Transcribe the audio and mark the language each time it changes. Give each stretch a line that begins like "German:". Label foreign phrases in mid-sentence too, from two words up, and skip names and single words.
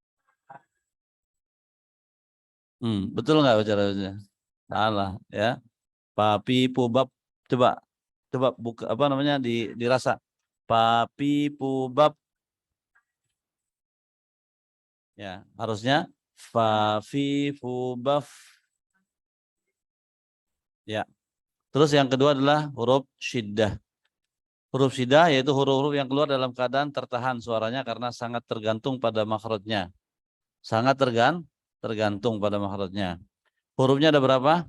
Indonesian: Betul nggak bacanya? Salah, ya. Papi pubab. Coba buka dirasa. Papi pubab. Ya, harusnya fa fi fu baf. Ya. Terus yang kedua adalah huruf syiddah. Huruf syiddah yaitu huruf-huruf yang keluar dalam keadaan tertahan suaranya karena sangat tergantung pada makhrajnya. Sangat tergantung pada makhrajnya. Hurufnya ada berapa?